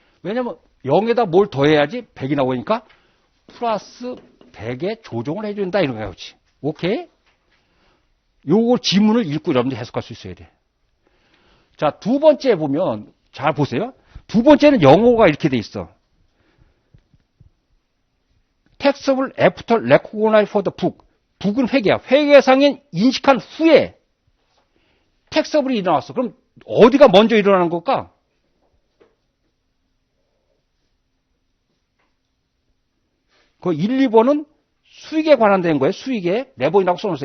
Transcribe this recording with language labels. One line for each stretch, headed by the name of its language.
Korean: 왜냐면 0에다 뭘 더해야지 100이 나오니까 플러스 100에 조정을 해준다 이런 거지. 오케이? 요거 지문을 읽고 여러분들 해석할 수 있어야 돼. 자, 두 번째 보면 잘 보세요. 두 번째는 영어가 이렇게 돼 있어.
English: Taxable after recognize for the book.
Korean: book은 회계야. 회계상에 인식한 후에 taxable이 일어났어. 그럼 어디가 먼저 일어나는 걸까? 그 1, 2번은 수익에 관한된 거예요. 수익에. 레버니라고 써놓았어.